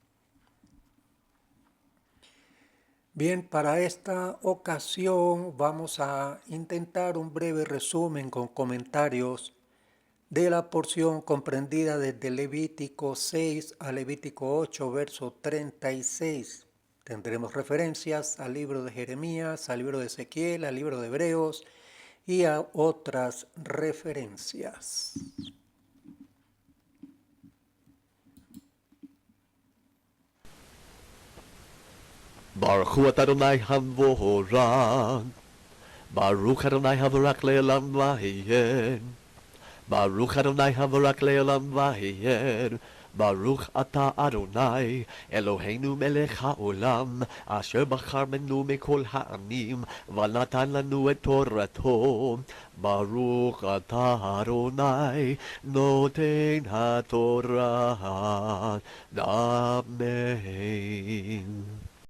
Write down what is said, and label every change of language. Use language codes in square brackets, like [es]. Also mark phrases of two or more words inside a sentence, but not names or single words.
[es] Bien, para esta ocasión vamos a intentar un breve resumen con comentarios de la porción comprendida desde Levítico 6 a Levítico 8, verso 36. Tendremos referencias al libro de Jeremías, al libro de Ezequiel, al libro de Hebreos y a otras referencias. [he] ברוך הוא אדוני המבורך, ברוך אדוני המבורך לעולם ועד, ברוך אדוני המבורך לעולם ועד, ברוך אתה אדוני, אלוהינו מלך העולם, אשר בחר בנו מכל העמים, ונתן לנו את תורתו. ברוך אתה אדוני, נותן התורה. [es] Amen.